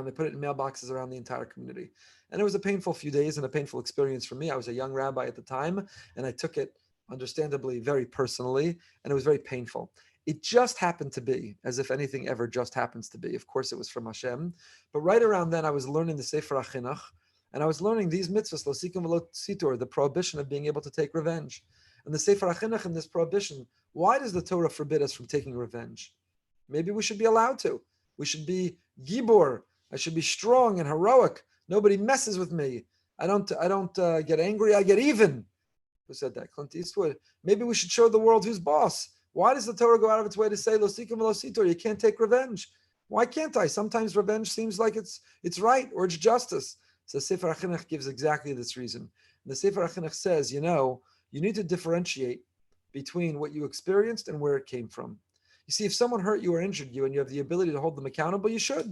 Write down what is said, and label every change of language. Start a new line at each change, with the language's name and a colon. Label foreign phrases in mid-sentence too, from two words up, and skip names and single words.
English: They put it in mailboxes around the entire community. And it was a painful few days and a painful experience for me. I was a young rabbi at the time, and I took it, understandably, very personally, and it was very painful. It just happened to be, as if anything ever just happens to be. Of course, it was from Hashem. But right around then, I was learning the Sefer HaChinuch, and I was learning these mitzvahs,
Hebrew: לא תקום ולא תטור,
English: the prohibition of being able to take revenge. And the Sefer HaChinuch in this prohibition, why does the Torah forbid us from taking revenge? Maybe we should be allowed to. We should be gibor. I should be strong and heroic. Nobody messes with me. I don't get angry. I get even. Who said that? Clint Eastwood. Maybe we should show the world who's boss. Why does the Torah go out of its way to say
Hebrew: לא תקום ולא תטור?
English: You can't take revenge. Why can't I? Sometimes revenge seems like it's right or it's justice. So Sefer HaChinuch gives exactly this reason. And the Sefer HaChinuch says, you need to differentiate between what you experienced and where it came from. You see, if someone hurt you or injured you and you have the ability to hold them accountable, you should.